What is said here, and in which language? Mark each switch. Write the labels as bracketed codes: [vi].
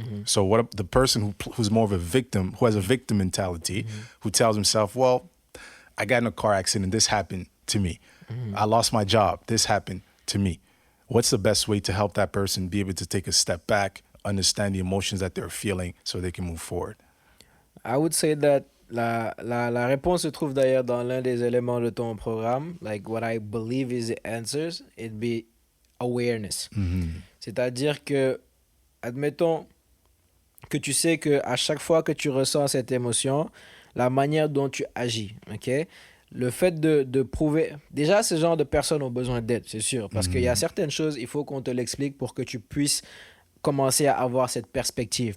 [en] So the person who's more of a victim, who has a victim mentality, who tells himself, well, I got in a car accident, this happened to me. I lost my job, this happened to me. What's the best way to help that person be able to take a step back, understand the emotions that they're feeling so they can move forward? I would say that [fr] la réponse se trouve d'ailleurs dans l'un des éléments de ton programme. [en] Like what I believe is the answers, it'd be awareness. [fr] C'est-à-dire que, admettons que tu sais que à chaque fois que tu ressens cette émotion, la manière dont tu agis, ok? Le fait de prouver... Déjà, ce genre de personnes ont besoin d'aide, c'est sûr. Parce qu'il y a certaines choses, il faut qu'on te l'explique pour que tu puisses commencer à avoir cette perspective.